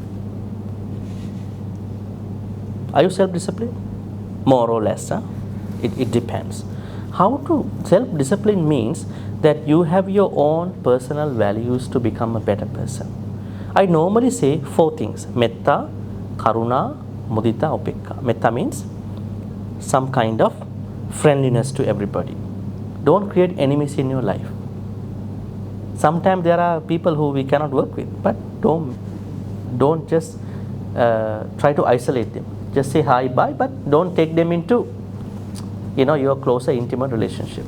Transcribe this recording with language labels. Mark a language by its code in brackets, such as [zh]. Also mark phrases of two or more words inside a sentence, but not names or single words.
[en] Are you self-disciplined? More or less, huh? It depends. How to self-discipline means that you have your own personal values to become a better person. I normally say 4 things: [pi] metta, karuna, mudita, upekka. [en] Metta means some kind of friendliness to everybody. Don't create enemies in your life. Sometimes there are people who we cannot work with, but don't just try to isolate them. Just say hi, bye, but don't take them into your closer intimate relationships.